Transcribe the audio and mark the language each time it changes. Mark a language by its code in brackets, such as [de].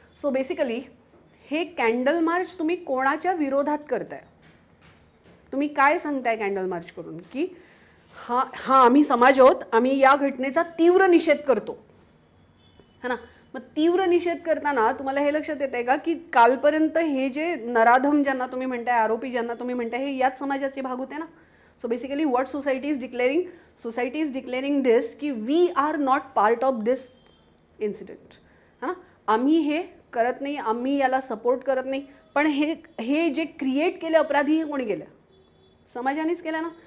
[mr] So basically हे candle March तुम्ही कोणाच्या विरोधात करताय, तुम्ही काय सांगताय कॅन्डल मार्च करून, की हा आम्ही समाज आहोत, आम्ही या घटनेचा तीव्र निषेध करतो, है ना. मग तीव्र निषेध करताना तुम्हाला हे लक्षात येत आहे का की कालपर्यंत हे जे नराधम ज्यांना तुम्ही म्हणताय, आरोपी ज्यांना तुम्ही म्हणताय, हे याच समाजाचे भाग होते ना. [en] So basically what society is declaring this की we are not part of this incident, है ना. [mr] आम्ही हे करत नाही, आम्ही याला सपोर्ट करत नाही, पण हे जे क्रिएट केले अपराधी हे कोणी केलं, समाजानेच केलं ना.